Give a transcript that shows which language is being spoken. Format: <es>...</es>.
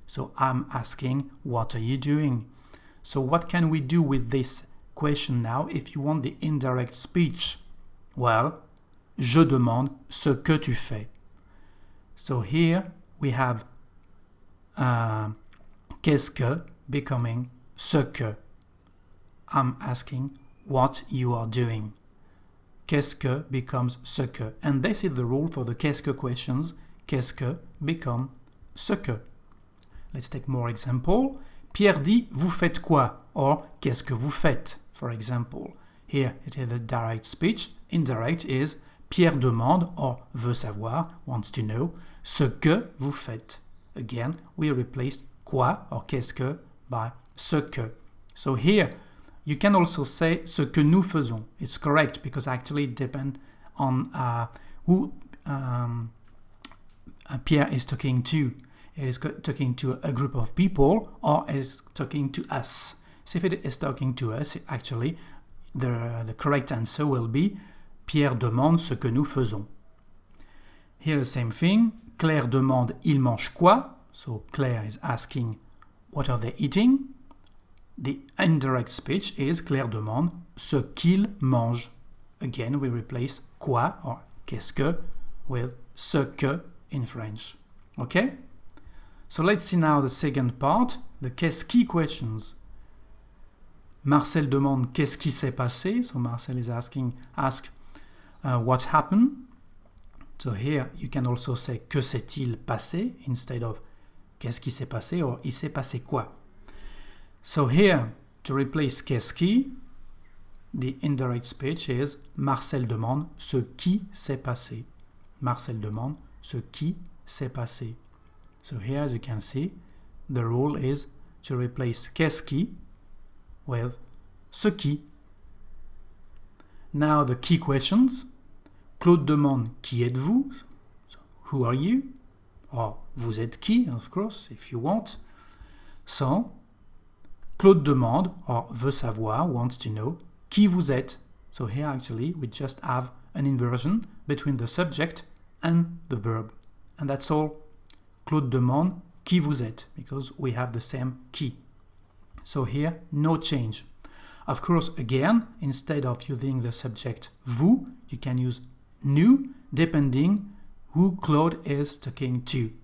<en>So I'm asking, what are you doing? So what can we do with this question now if you want the indirect speech? Well,</en> <fr>je demande ce que tu fais.</fr> <en>So here we have qu'est-ce que becoming ce que. I'm asking what you are doing. Qu'est-ce que becomes ce que. And this is the rule for the qu'est-ce que questions. Qu'est-ce que become ce que. Let's take more example.</en> <fr>Pierre dit, vous faites quoi?</fr> <en>Or,</en> <fr>qu'est-ce que vous faites?</fr> <en>For example. Here it is a direct speech. Indirect is</en> <fr>Pierre demande or veut savoir,</fr> <en>wants to know,</en> <fr>ce que vous faites.</fr> <en>Again, we replaced quoi or qu'est-ce que by ce que. So here, you can also say</en> <fr>ce que nous faisons.</fr> <en>It's correct because actually it depends on who Pierre is talking to. He is talking to a group of people or is talking to us. So if it is talking to us, actually, the correct answer will be</en> <fr>Pierre demande ce que nous faisons.</fr> <en>Here the same thing.</en> <fr>Claire demande il mange quoi?</fr> <en>So Claire is asking what are they eating? The indirect speech is</en> <fr>Claire demande ce qu'il mange.</fr> <en>Again, we replace quoi or qu'est-ce que with ce que in French. Okay? So let's see now the second part, the qu'est-ce qui questions.</en> <fr>Marcel demande qu'est-ce qui s'est passé?</fr> <en>So Marcel is asking what happened? So here you can also say</en> <fr>que s'est-il passé</fr> <en>instead of</en> <fr>qu'est-ce qui s'est passé</fr> <en>or</en> <fr>il s'est passé quoi.</fr> <en>So here to replace qu'est-ce qui, the indirect speech is</en> <fr>Marcel demande ce qui s'est passé. Marcel demande ce qui s'est passé.</fr> <en>So here as you can see, the rule is to replace qu'est-ce qui with ce qui. Now the key questions.</en> <fr>Claude demande qui êtes-vous?</fr> <en>So, who are you? Or</en> <fr>vous êtes qui,</fr> <en>of course, if you want. So,</en> <fr>Claude demande,</fr> <en>or</en> <fr>veut savoir,</fr> <en>wants to know,</en> <fr>qui vous êtes?</fr> <en>So here actually we just have an inversion between the subject and the verb. And that's all.</en> <fr>Claude demande qui vous êtes,</fr> <en>because we have the same qui. So here, no change. Of course, again, instead of using the subject vous, you can use nous, depending who Claude is talking to.</en>